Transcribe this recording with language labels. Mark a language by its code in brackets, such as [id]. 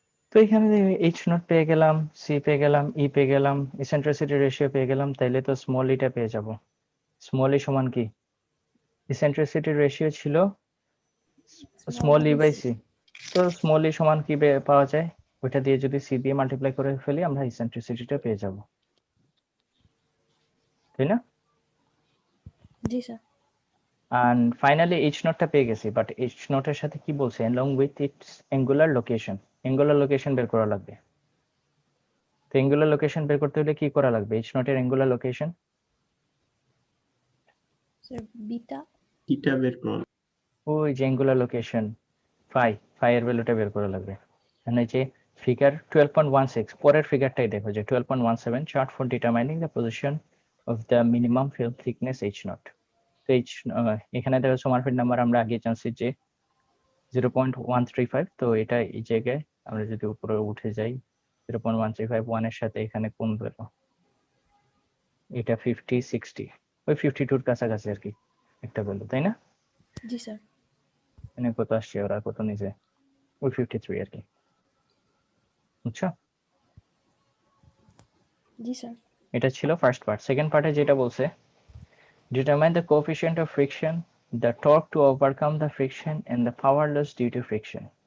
[bn] তো এখানে h0 পেয়ে গেলাম, c পেয়ে গেলাম, e পেয়ে গেলাম, ইসেন্ট্রিসিটি রেশিও পেয়ে গেলাম, তাইলে তো স্মল ইটা পেয়ে যাব। স্মল ই সমান কি? ইসেন্ট্রিসিটি রেশিও ছিল স্মল ই বাই c, তো স্মল ই সমান কি পাওয়া যায়? ওইটা দিয়ে যদি c দিয়ে মাল্টিপ্লাই করে ফেলি, আমরা ইসেন্ট্রিসিটিটা পেয়ে যাব, তাই না? জি স্যার। [en] And finally [bn] h0 টা পেয়ে গেছি, বাট h0 এর সাথে কি বলছে? [en] along with its angular location, [bn] angular location বের করা লাগবে। তো অ্যাঙ্গুলার লোকেশন বের করতে হলে কি করা লাগবে? এইচ নট এর angular location sir beta theta বের করুন। ওই যে অ্যাঙ্গুলার লোকেশন ফাই এর ভ্যালুটা বের করা লাগবে। মানে যে ফিগার 12.16 পরের ফিগারটাই দেখো যে [en] 12.17 chart for determining the position of the minimum film thickness H naught. [bn] তো এখানে দেখো সোমারফিল্ড নাম্বার আমরা আগে জানছি যে 0.135। তো এটা এই জায়গায় আমরা যদি উপরে উঠে যাই 0.135 1 এর সাথে এখানে কোন ভ্যালু, এটা 50 60 ওই 52 কাছাকাছি আর কি একটা ভ্যালু, তাই না? জি স্যার। মানে কত আসছে ওরা কত নিচে ওই 53 আর কি, বুঝছো? জি স্যার। এটা ছিল ফার্স্ট পার্ট। সেকেন্ড পার্টে যেটা বলছে [en] determine the coefficient of friction, the torque to overcome the friction and the power loss due to friction.